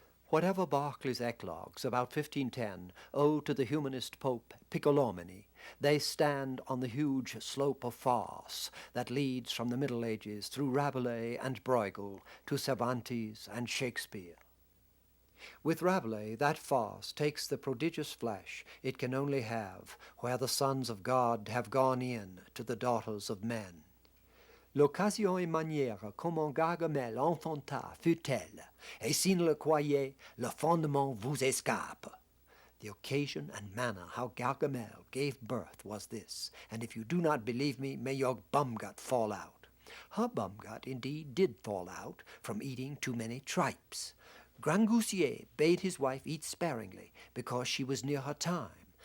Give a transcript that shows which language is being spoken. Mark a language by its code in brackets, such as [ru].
[en] Whatever Berkeley's eclogues about 1510 owe to the humanist Pope Piccolomini, they stand on the huge slope of farce that leads from the Middle Ages through Rabelais and Bruegel to Cervantes and Shakespeare. With Rabelais, that farce takes the prodigious flesh it can only have where the sons of God have gone in to the daughters of men. [fr] L'occasion et manière comment Gargamel enfanta fut telle, et s'il ne le croyait, le fondement vous escape. [en] The occasion and manner how Gargamel gave birth was this, and if you do not believe me, may your bumgut fall out. Her bumgut indeed did fall out from eating too many tripes. Grangousier bade his wife eat sparingly, because she was near her time.